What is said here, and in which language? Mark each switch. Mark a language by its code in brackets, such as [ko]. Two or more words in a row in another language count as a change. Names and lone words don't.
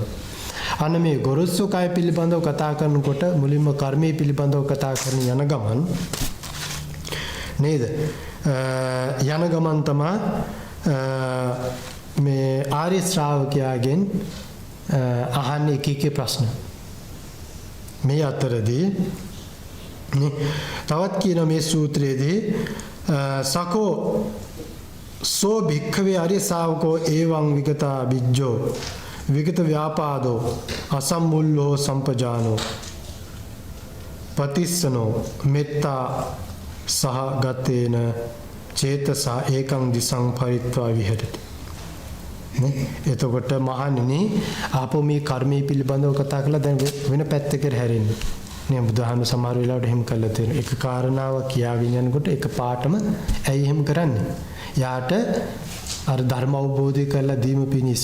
[si] අන්න මේ ගොරොසු කය පිළිබඳව කතා කරනකොට මුලින්ම කර්මයේ පිළිබඳව කතා කරන යන ගමන් නේද යන ගමන් තමයි මේ ආර්ය ශ්‍රාවකයාගෙන් අහන්නේ එක ප්‍රශ්න. මේ අතරදී තවත් කියන මේ සූත්‍රයේදී [pi] සකෝ සෝ භික්ඛවේ ආර්ය ශාවකෝ එවං විගතා විජ්ජෝ විගත ව්‍යාපාදෝ අසම්මුල්ලෝ සම්පජානෝ පතිස්සනෝ මෙත්තා සහගතේන චේතසා ඒකං දිසං පරිත්වා විහෙරති. [si] එතකොට මහණෙනි ආපෝ මේ කර්මයේ පිළිබඳව කතා කරලා දැන් වෙන පැත්තකට හැරෙන්න. නේ බුදුහාම සමහර වෙලාවට එහෙම කළා තියෙනවා. එක කාරණාවක් කියාගෙන යනකොට එක පාටම ඇයි එහෙම කරන්නේ? යාට අර ධර්ම අවබෝධය කරලා දීම පිණිස.